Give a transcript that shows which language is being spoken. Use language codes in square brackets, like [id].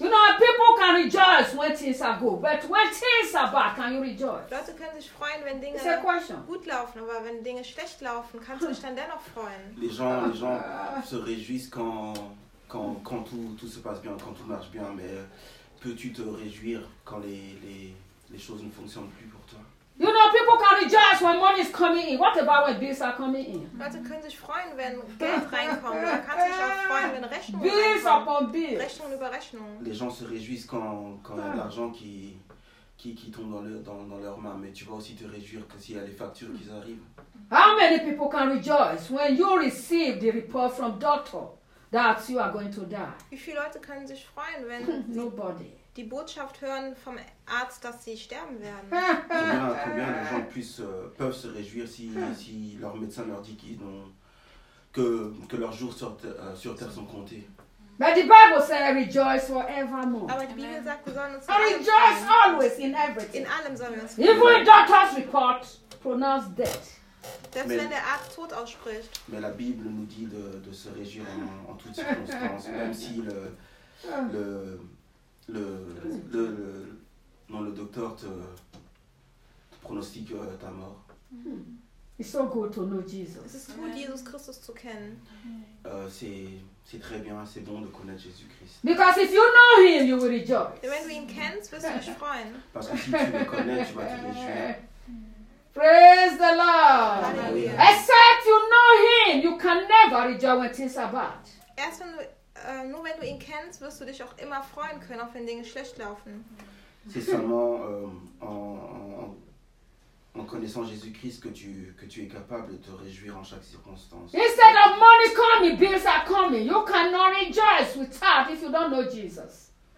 [en] You know, people can rejoice when things are good, but when things are bad, can you rejoice? [de] Leute können sich freuen, wenn Dinge gut laufen, aber wenn Dinge schlecht laufen, kannst du dich dann dennoch freuen? [fr] Les gens se réjouissent quand tout se passe bien, quand tout marche bien, mais peux-tu te réjouir quand les choses ne fonctionnent plus pour toi? [en] You know, people can rejoice when money is coming in. What about when bills are coming in? [de] Leute können sich freuen, wenn Geld reinkommt. Man kann sich auch freuen, wenn Rechnungen [en] bills [de] reinkommen. [en] Bills upon bills. [de] Rechnung über Rechnung. [fr] Les gens se réjouissent quand y a de l'argent qui tombe dans leurs mains. Mais tu vas aussi te réjouir que s'il y a les factures qui arrivent. [en] How many people can rejoice when you receive the report from doctor that you are going to die? [de] Wie viele Leute können sich freuen, wenn [en] nobody. [de] Die Botschaft hören vom Arzt, dass sie sterben werden. [fr] Combien de gens peuvent se réjouir si leur médecin leur dit qu'ils ont que leurs jours sur terre sont comptés. [en] But the Bible says rejoice forevermore. [de] Aber die Bibel sagt, wir sollen uns freuen. [en] Rejoice always in everything. [de] In allem sollen wir uns freuen. [en] Even when doctor's report pronounce death. [de] Selbst wenn der Arzt tot ausspricht. [fr] Mais la Bible nous dit de se réjouir en toutes circonstances, même si le docteur te pronostique ta mort. [en] It's so good to know Jesus. [de] Es ist gut, Jesus Christus zu kennen. [fr] C'est très bien, c'est bon de connaître Jésus Christ. [en] Because if you know him, you will rejoice. [de] Wenn du ihn kennst, wirst du dich freuen. [fr] Parce que si tu le connais, tu vas te réjouir. [en] Praise the Lord. Hallelujah. Except you know him, you can never rejoice when things are bad. [de] Nur wenn du ihn kennst, wirst du dich auch immer freuen können, auch wenn Dinge schlecht laufen. [fr] C'est seulement en connaissant Jésus-Christ que tu es capable de te réjouir en chaque circonstance. [en] Instead of money coming, bills are coming. You cannot rejoice without if you don't know Jesus.